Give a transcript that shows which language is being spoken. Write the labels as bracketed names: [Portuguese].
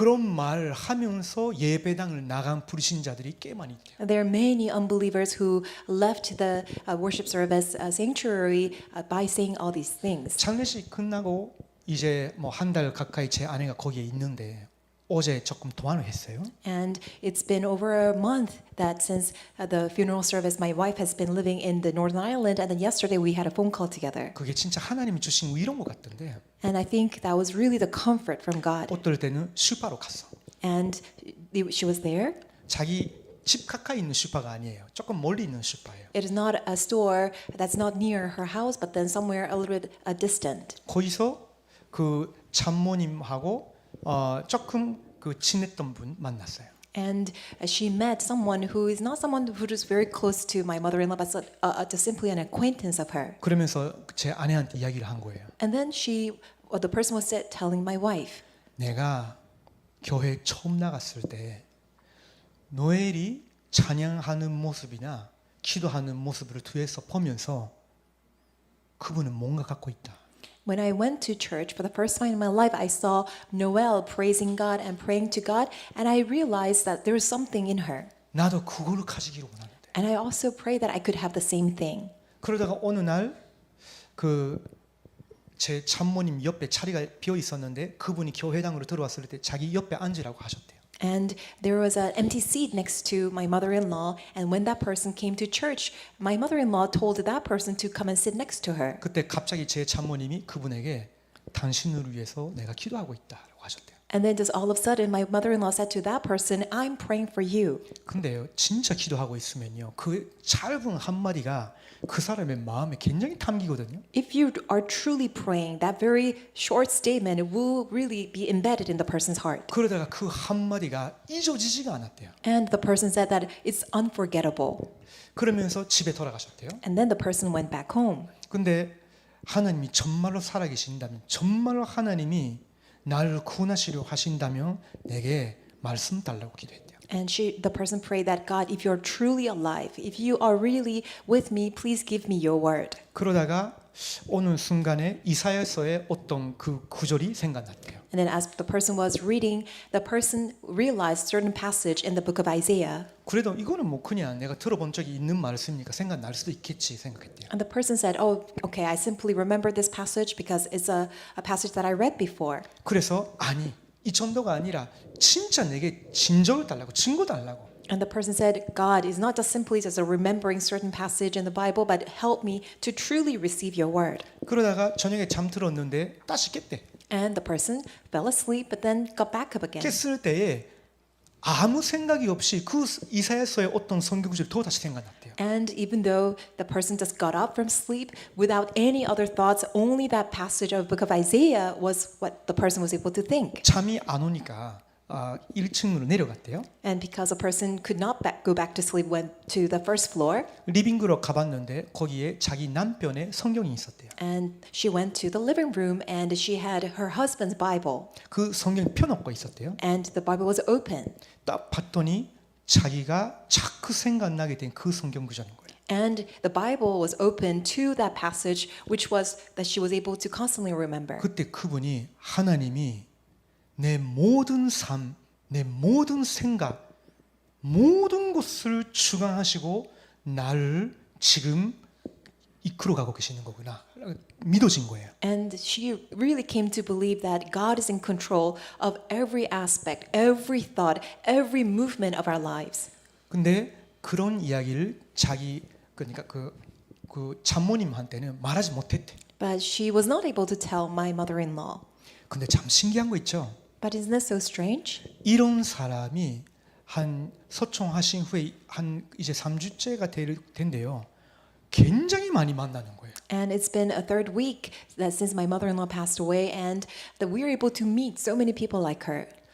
[Korean] 그런 말을 하면서 예배당을 나간 불신자들이 꽤 많이 있대요. [English] There are many unbelievers who left the worship service sanctuary by saying all these things. [Korean] 장례식 끝나고 이제 뭐 한 달 가까이 제 아내가 거기에 있는데 어제 조금 통화를 했어요. [English] And it's been over a month that since the funeral service, my wife has been living in the Northern Ireland, and then yesterday we had a phone call together. [Korean] 그게 진짜 하나님이 주신 위로인 것 같던데 [English] And I think that was really the comfort from God. [Korean] 어떨 때는 슈퍼로 갔어. [English] And she was there. [Korean] 자기 집 가까이 있는 슈퍼가 아니에요. 조금 멀리 있는 슈퍼예요. [English] It is not a store that's not near her house, but then somewhere a little bit distant. [Korean] 거기서 그 장모님하고 조금 그 친했던 분 만났어요. [English] And she met someone who is not someone who is very close to my mother-in-law, but just simply an acquaintance of her. [Korean] 그러면서 제 아내한테 이야기를 한 거예요. [English] And then the person was telling my wife, [Korean] 내가 교회 처음 나갔을 때 노엘이 찬양하는 모습이나 기도하는 모습을 뒤에서 보면서 그분은 뭔가 갖고 있다. [English] when I went to church for the first time in my life, I saw Noelle praising God and praying to God, and I realized that there was something in her. [Korean] 나도 그거를 가지기를 원하는데. [English] And I also prayed that I could have the same thing. [Korean] 그러다가 어느 날 그 제 장모님 옆에 자리가 비어 있었는데 그분이 교회당으로 들어왔을 때 자기 옆에 앉으라고 하셨대요. [English] And there was an empty seat next to my mother-in-law, and when that person came to church, my mother-in-law told that person to come and sit next to her. [Korean] 그때 갑자기 제 장모님이 그분에게 당신을 위해서 내가 기도하고 있다라고 하셨대요. [English] And then just all of a sudden, my mother-in-law said to that person, I'm praying for you. [Korean] 근데요, 진짜 기도하고 있으면요, 그 짧은 한마디가 그 사람의 마음에 굉장히 담기거든요. [English] If you are truly praying, that very short statement will really be embedded in the person's heart. [Korean] 그러다가 그 한마디가 잊어지지가 않았대요. [English] And the person said that it's unforgettable. [Korean] 그러면서 집에 돌아가셨대요. [English] And then the person went back home. [Korean] 근데 하나님이 정말로 살아계신다면, 정말로 하나님이 나를 구원하시려 하신다면 내게 말씀 달라고 기도했대요. [English] And the person prayed that God, if you're truly alive, if you are really with me, please give me your word. [Korean] 그러다가 어느 순간에 이사야서의 어떤 그 구절이 생각났대요. [English] And then as the person was reading, the person realized certain passage in the book of Isaiah. [Korean] 그래도 이거는 뭐 그냥 내가 들어본 적이 있는 말씀이니까 생각날 수도 있겠지 생각했대요. [English] And the person said, oh, okay, I simply remember this passage because it's a passage that I read before. [Korean] 그래서 아니 이 정도가 아니라 진짜 내게 진정을 달라고 증거 달라고. [English] And the person said, God is not just simply just a remembering certain passage in the Bible, but help me to truly receive your word. [Korean] 그러다가 저녁에 잠들었는데 다시 깼대. [English] And the person fell asleep, but then got back up again. [Korean] 깼을 때에 아무 생각이 없이 그 이사야서의 어떤 성경구절이 또 다시 생각났대요. [English] And even though the person just got up from sleep without any other thoughts, only that passage of the book of Isaiah was what the person was able to think. [Korean] 잠이 안 오니까 1층으로 내려갔대요. [English] And because a person could not go back to sleep, went to the first floor, [Korean] 리빙으로 가봤는데 거기에 자기 남편의 성경이 있었대요. [English] and she went to the living room and she had her husband's Bible, [Korean] 그 성경 펴놓고 있었대요. [English] and the Bible was open. [Korean] 딱 봤더니 자기가 자꾸 생각나게 된 그 성경 구절인 거예요. [English] And the Bible was open to that passage, which was that she was able to constantly remember. [Korean] 그때 그분이 하나님이 내 모든 삶, 내 모든 생각, 모든 것을 주관하시고 나를 지금 이끌어가고 계시는 거구나 믿어진 거예요. [English] And she really came to believe that God is in control of every aspect, every thought, every movement of our lives. [Korean] 근데 그런 이야기를 자기 그러니까 그 장모님한테는 말하지 못했대. [English] But she was not able to tell my mother-in-law. [Korean] 근데 참 신기한 거 있죠. [English] But isn't that so strange? [Korean] 이런 사람이 한 서총하신 후에 한 이제 3주째가 된대요. 굉장히 많이 만나는 거예요. [English] And it's been a third week that since my mother-in-law passed away, and that we are able to meet so many people like her.